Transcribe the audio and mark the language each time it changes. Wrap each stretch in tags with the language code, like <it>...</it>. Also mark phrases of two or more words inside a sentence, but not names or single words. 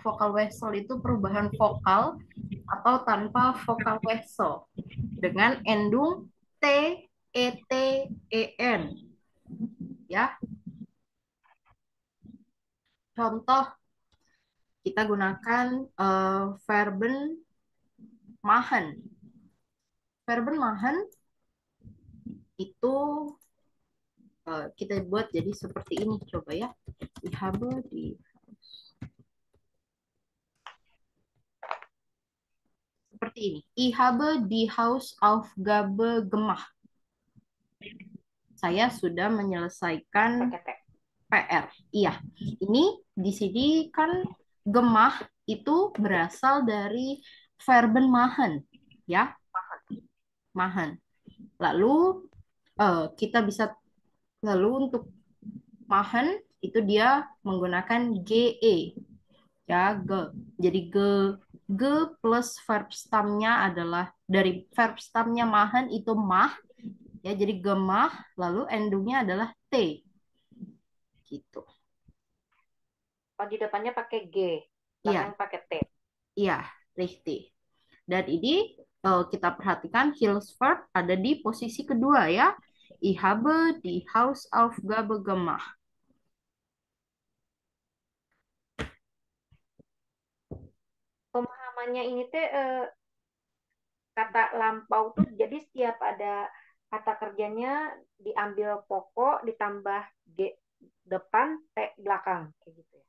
<id>Vokal wesel itu perubahan vokal atau tanpa vokal wesel dengan endung t, et, en, ya. Contoh kita gunakan</id> <de>verben machen. Verben machen</de> <id>itu kita buat jadi seperti ini. Coba ya.</id> <de>Ich habe die</de> <id>seperti ini.</id> <de>Ich habe die Hausaufgabe gemacht.</de> <id>Saya sudah menyelesaikan Pakai T. PR. Iya. Ini di sini kan gemah itu berasal dari</id> <de>verben machen,</de> <id>ya.</id> <de>Machen.</de> <id>Lalu kita bisa untuk machen itu dia menggunakan ge, ya, ge. Jadi ge plus verb stemnya adalah dari verb stemnya machen itu mah, ya, jadi gemah, lalu endungnya adalah t, gitu. Oh, di depannya pakai G, Iya, belakang pakai T. iya, richtig. Dan ini kita perhatikan Hilsverb ada di posisi kedua, ya.</id> <de>Ich habe die Hausaufgabe gemacht.</de> <id>Pemahamannya ini teh kata lampau tuh jadi setiap ada kata kerjanya diambil pokok ditambah G depan T belakang kayak gitu ya.</id>